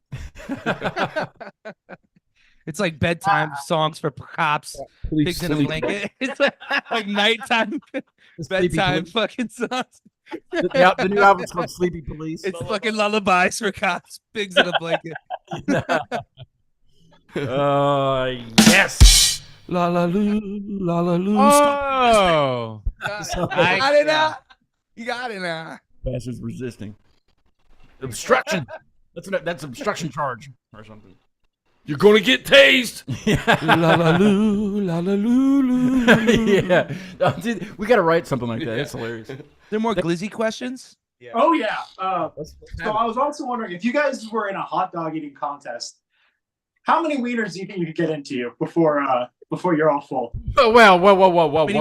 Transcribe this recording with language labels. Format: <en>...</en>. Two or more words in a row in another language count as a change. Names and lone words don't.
<en>It's like bedtime songs for cops. Police Pigs in a sleep. blanket. It's like nighttime Sleepy bedtime Police. fucking songs. The new album's called Sleepy Police. It's fucking lullabies for cops. Pigs in a blanket. Yes. La la loo, la la loo. Oh, I got it now. You got it now. Bastards resisting. Obstruction. That's obstruction charge or something. You're gonna get tased. Yeah. La la loo, la la loo, loo. Yeah. Dude, we gotta write something like that. It's hilarious. There more glizzy questions? Oh yeah. So I was also wondering if you guys were in a hot dog eating contest, how many wieners do you think you could get into you before you're all full? Oh well, whoa.</en>